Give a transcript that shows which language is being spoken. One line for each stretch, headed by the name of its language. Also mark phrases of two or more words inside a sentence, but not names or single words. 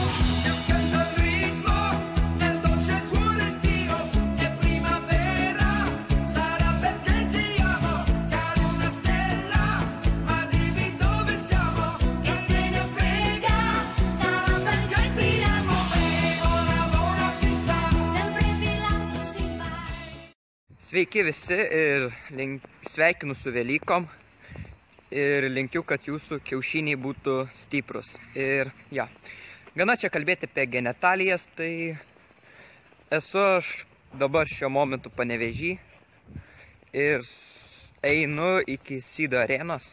Italian: E accanto al ritmo nel dolce tuo respiro è primavera, sarà perché ti amo. Caro una stella, ma dimmi dove siamo. Che te ne frega, sarà perché ti amo. Ora si sa. Sempre pilato si va.
Lithuanian: Sveiki visi ir sveikinu su Velykom ir linkiu, kad jūsų kiaušiniai būtų stiprus. Ir gana čia kalbėti apie genitalijas, tai esu aš dabar šiuo momentu Panevėžy ir einu iki Sydo arenos.